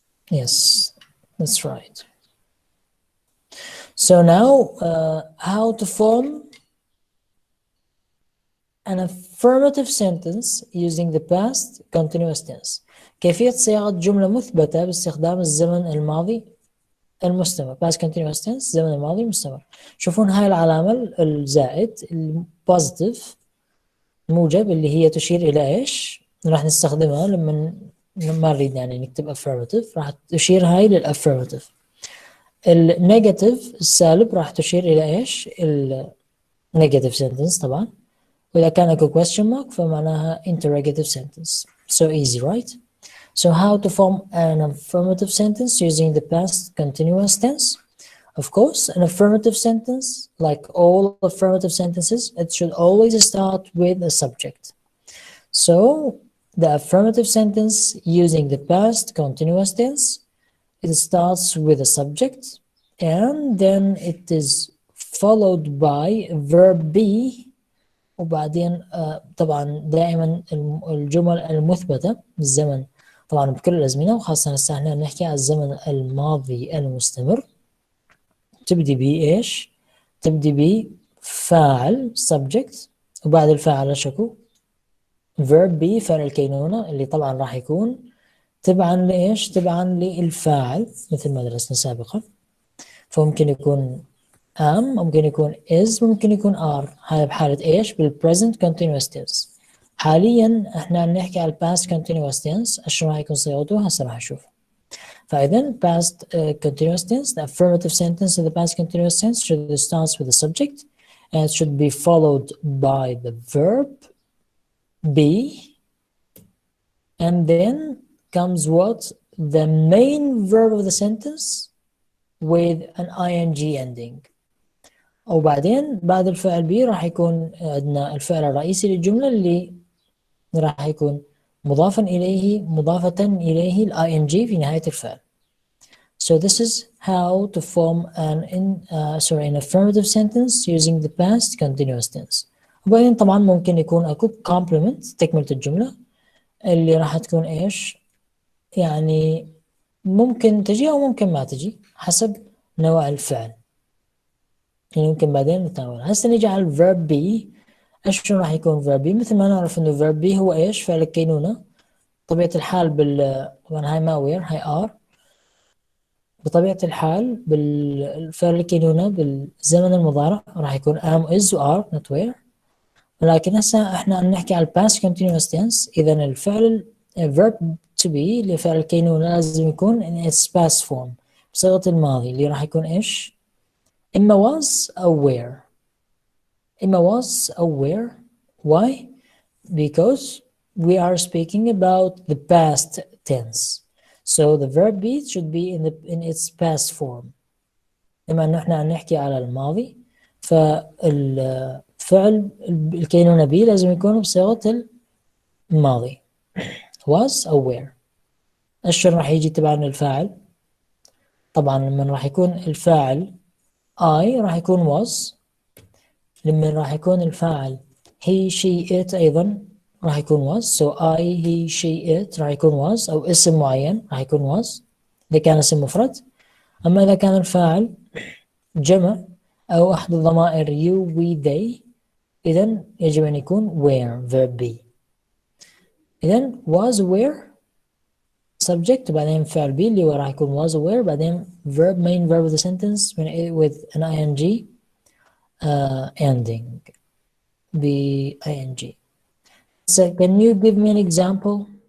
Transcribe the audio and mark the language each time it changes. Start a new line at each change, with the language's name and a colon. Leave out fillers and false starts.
English: Yes, that's right. So now, how to form an affirmative sentence using the past continuous tense.
Arabic: كيفية صياغة جملة مثبتة باستخدام الزمن الماضي المستمر. past continuous tense الزمن الماضي المستمر. شوفون هاي العلامة الزائد البوزيتيف موجب اللي هي تشير إلى إيش؟ راح نستخدمها لما ما نريد يعني نكتب affirmative، راح تشير هاي للaffirmative. النيجاتيف السالب راح تشير إلى إيش؟ النيجاتيف sentence طبعا. وإذا كان اكو question mark فمعناها interrogative sentence.
English: So easy, right? So how to form an affirmative sentence using the past continuous tense? Of course, an affirmative sentence, like all affirmative sentences, it should always start with a subject. So the affirmative sentence using the past continuous tense, it starts with a subject and then it is followed by verb be.
Arabic: وبعدين طبعا دائما الجمل المثبتة بالزمن طبعا بكل الأزمنة، وخاصة هسه احنا نحكي على الزمن الماضي المستمر. تبدي بإيش؟ تبدي بفاعل subject وبعد الفاعل شكو verb be فعل الكينونة اللي طبعا راح يكون تبعا لإيش؟ تبعا للفاعل مثل ما درسنا سابقا. فممكن يكون am، ممكن يكون is، ممكن يكون are. هاي بحالة ايش؟ بالpresent continuous tense. حاليا احنا نحكي على past continuous tense. ايش راح يكون صيغته؟ هسه راح نشوف. فاذا
English: past continuous tense, the affirmative sentence in the past continuous tense should start with the subject and it should be followed by the verb be, and then comes what? The main verb of the sentence with an ing ending.
Arabic: وبعدين بعد الفعل بي راح يكون عندنا الفعل الرئيسي للجملة اللي راح يكون مضافا إليه ال ing في نهاية الفعل.
English: So this is how to form an affirmative sentence using the past continuous tense.
Arabic: وبعدين طبعا ممكن يكون أكو complement تكملة الجملة اللي راح تكون إيش؟ يعني ممكن تجي أو ممكن ما تجي حسب نوع الفعل. يعني ممكن بعدين نتناول. هسه نيجي على الverb be. ايش راح يكون verb be؟ مثل ما نعرف انه verb be هو ايش؟ فعل الكينونة. بطبيعة الحال طبعا هاي ما وير، هاي are. بطبيعة الحال بالفعل الكينونة بالزمن المضارع راح يكون am is و are not were. ولكن هسه احنا عم نحكي على past continuous tense. اذا الفعل verb to be اللي فعل الكينونة لازم يكون
English: in its past form
Arabic: بصيغة الماضي اللي راح يكون ايش؟ إما was أو were.
English: إما was أو were. Why? Because we are speaking about the past tense. So the verb be should be in its past form.
Arabic: بما انه احنا عم نحكي على الماضي فالفعل الكينونة be لازم يكون بصيغة الماضي. was أو were. الشر راح يجي تبعنا الفاعل. طبعا لما راح يكون الفاعل I راح يكون was. لما راح يكون الفاعل he she it أيضا راح يكون was. So I he she it راح يكون was أو اسم معين راح يكون was إذا كان اسم مفرد. أما إذا كان الفاعل جمع أو أحد الضمائر you we they إذن يجب أن يكون were verb be. إذن was were subject وبعدين فعل be اللي هو راح يكون was aware بعدين verb
English: main verb of the sentence with an ing ending
Arabic: ing.
English: So can you give me an example?